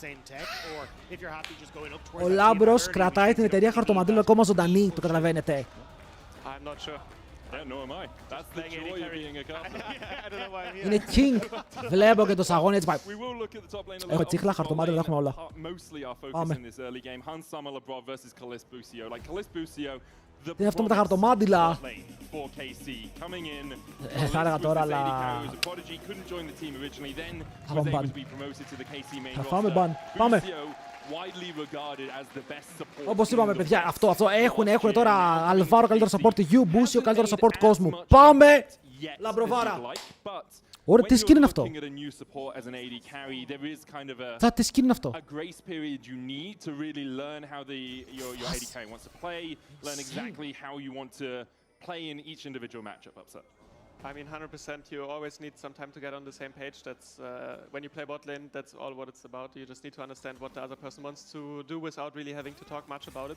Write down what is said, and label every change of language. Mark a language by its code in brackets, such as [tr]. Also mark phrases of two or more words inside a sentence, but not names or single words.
[el] Ο Λάμπρος κρατάει την εταιρεία χαρτομάτιλων ακόμα ζωντανή, το καταλαβαίνετε. [en] I'm not sure. No, am I. That's the joy of being a caster. I don't know why I'm here. [el] Είναι king. Βλέπω και το σαγόνι έτσι πάει. Έχω τσίχλα, χαρτομάτιλα, τα έχουμε όλα. [en] Mostly our focus in this early game. Hans Summer Labrov versus Kalis Busio. Like Kalis Busio, [el] Τι είναι αυτό με τα χαρτομάτιλα. Θα έλεγα τώρα, αλλά... Θα πάμε μπαν. Θα φάμε μπαν. Πάμε. Όπως είπαμε, παιδιά, αυτό έχουν τώρα Αλβάρο καλύτερο support γιου, Μπούσιο καλύτερο support κόσμου. Πάμε! Λαμπροβάρα. Ωραία, τι skin είναι αυτό. Τι skin είναι αυτό. [en] I mean, 100%, you always need some time to get on the same page. That's when you play bot lane, that's all what it's about. You just need to understand what the other person wants to do without really having to talk much about it.